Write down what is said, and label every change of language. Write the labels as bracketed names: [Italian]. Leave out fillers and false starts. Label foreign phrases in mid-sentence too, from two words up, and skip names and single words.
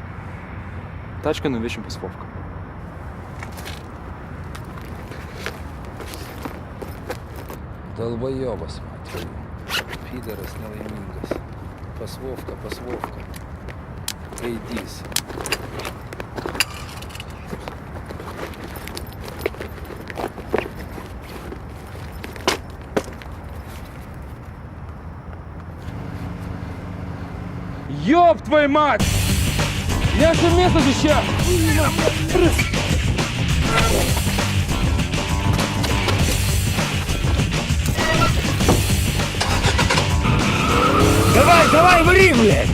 [Lithuanian] Tačką nuvešim pas Vovką. Dalbajobas, matau. Pideras nelaimingas. Pas Vovką, pas Vovką. Gaidys. [Russian] Ёб твою мать! Я же место сейчас! Давай, вари, блядь!